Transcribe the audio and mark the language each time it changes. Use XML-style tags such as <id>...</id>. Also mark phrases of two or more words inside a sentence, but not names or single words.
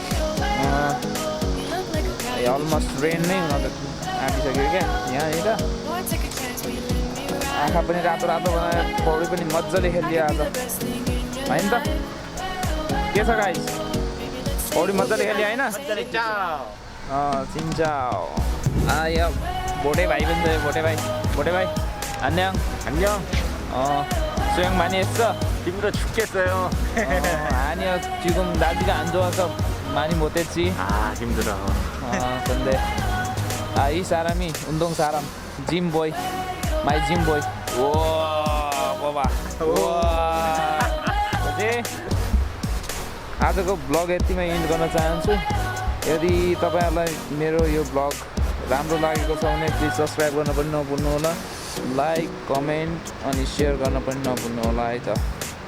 <en>almost rain</en> <ne>नै हुन आँटिसक्यो क्या यहाँनिर आँखा पनि रातो रातो बनाएर पौडी पनि मजाले खेलियो आज होइन त के छ गाइस पौडी मजाले खेलियो होइन चिन्चाओ यो भोटे भाइ पनि छ भोटे भाइ</ne> <ko>안녕 수영 많이 했어? 힘들어 죽겠어요. 아니요 지금 날씨가 안 좋아서 많이 못했지. 아 힘들어. 근데 이 사람이 운동 사람</ko> <en>gym boy my gym boy</en> <ko>우와 봐봐 우와 그치?</ko> <ne>आजको ब्लग यतिमै इन्ड गर्न चाहन्छु यदि तपाईहरुलाई मेरो यो ब्लग राम्रो लागेको छ भने</ne> <en>please subscribe</en> <ne>गर्न पनि नभुल्नु होला</ne> <en>like comment</en> <ne>अनि शेयर गर्न पनि नभुल्नु होला है त</ne>